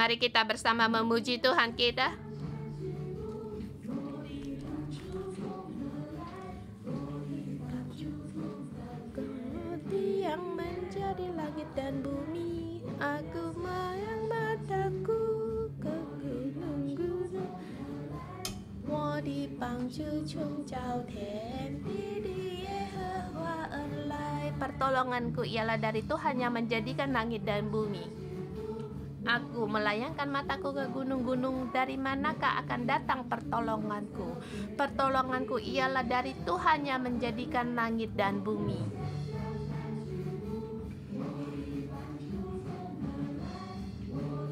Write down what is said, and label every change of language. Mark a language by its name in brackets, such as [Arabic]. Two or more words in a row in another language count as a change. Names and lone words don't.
[Indonesian] Mari kita bersama memuji Tuhan kita. Yang menjadi langit dan bumi, aku melayang mataku ke gunung-gunung. [Chinese] 我的帮助从造天地的耶和华而来. [Indonesian] Pertolonganku ialah dari Tuhan yang menjadikan langit dan bumi. Aku melayangkan mataku ke gunung-gunung, dari manakah akan datang pertolonganku? Pertolonganku ialah dari Tuhan yang menjadikan langit dan bumi.